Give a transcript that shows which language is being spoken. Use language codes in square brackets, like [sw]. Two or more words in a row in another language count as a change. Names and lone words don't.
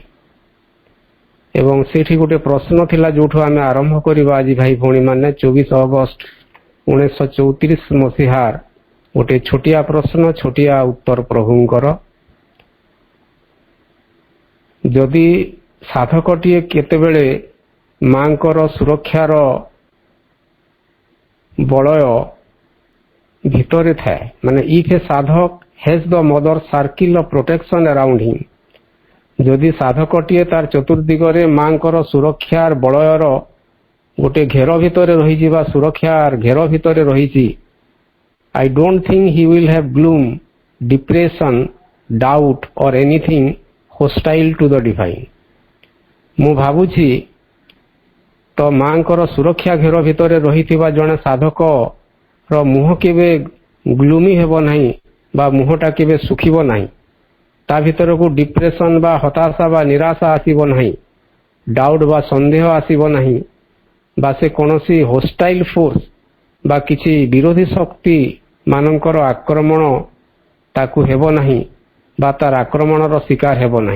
[or] ଏବଂ ସେଠି ଗୋଟେ ପ୍ରଶ୍ନ ଥିଲା ଯୋଉଠୁ ଆମେ ଆରମ୍ଭ କରିବା ଆଜି ଭାଇ ଭଉଣୀମାନେ, 24 ଅଗଷ୍ଟ 1934 ମସିହାର ଗୋଟେ ଛୋଟିଆ ପ୍ରଶ୍ନ, ଛୋଟିଆ ଉତ୍ତର ପ୍ରଭୁଙ୍କର। ଯଦି ସାଧକଟିଏ କେତେବେଳେ ମାଙ୍କର ସୁରକ୍ଷାର ବଳୟ ଭିତରେ ଥାଏ, ମାନେ [en] if a [or] ସାଧକ [en] has the mother circle of protection around him, [or] ଯଦି ସାଧକଟିଏ ତାର ଚତୁର୍ଦିଗରେ ମାଙ୍କର ସୁରକ୍ଷାର ବଳୟର ଗୋଟେ ଘେର ଭିତରେ ରହିଛି ବା ସୁରକ୍ଷାର ଘେର ଭିତରେ ରହିଛି, [en] I don't think he will have gloom, depression, doubt or anything hostile to the divine. [or] ମୁଁ ଭାବୁଛି ତ ମାଙ୍କର ସୁରକ୍ଷା ଘେର ଭିତରେ ରହିଥିବା ଜଣେ ସାଧକର ମୁହଁ କେବେ ଗ୍ଲୁମି ହେବ ନାହିଁ ବା ମୁହଁଟା କେବେ ଶୁଖିବ ନାହିଁ, ତା ଭିତରକୁ ଡିପ୍ରେସନ୍ ବା ହତାଶା ବା ନିରାଶା ଆସିବ ନାହିଁ, ଡାଉଟ୍ ବା ସନ୍ଦେହ ଆସିବ ନାହିଁ, ବା ସେ କୌଣସି [en] hostile force [or] ବା କିଛି ବିରୋଧୀ ଶକ୍ତି ମାନଙ୍କର ଆକ୍ରମଣ ତାକୁ ହେବ ନାହିଁ ବା ତାର ଆକ୍ରମଣର ଶିକାର ହେବ ନାହିଁ।